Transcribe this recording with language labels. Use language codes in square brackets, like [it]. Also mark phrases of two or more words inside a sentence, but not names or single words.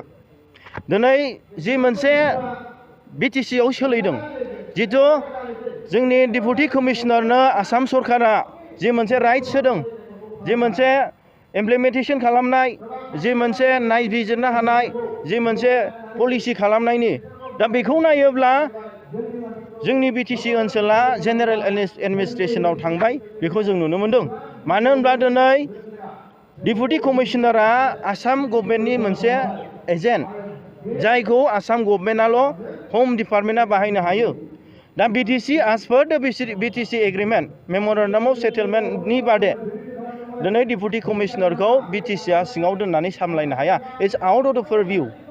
[brx] दिनै जि मोनसे बिटिसिआव सोलिदों, जितु जोंनि [en] deputy commissioner [brx] आसाम सरकारा जि मोनसे राइट्स होदों, जि मोनसे इमप्लिमेन्टेसन खालामनाय, जि मोनसे नायबिजिरनो हानाय, जि मोनसे पलिसि खालामनायनि, दा बेखौ नायोब्ला जोंनि बिटिसि ओनसोला [en] general administration [brx] थांबाय बेखौ जों नुनो मोनदों। मानो होनब्ला दिनै [en] deputy commissioner [brx] आसाम गभर्नमेन्टनि मोनसे एजेन्ट, जायखौ आसाम गभर्नमेन्टआल' [en] home department [brx] बाहायनो हायो। दा बिटिसि [en] as per the [brx] बिटिसि [en] agreement memorandum of settlement [brx] बादे दिनै [en] deputy commissioner [brx] बिटिसिआ सिङाव दोननानै सामलायनो हाया। [en] It's out of the purview.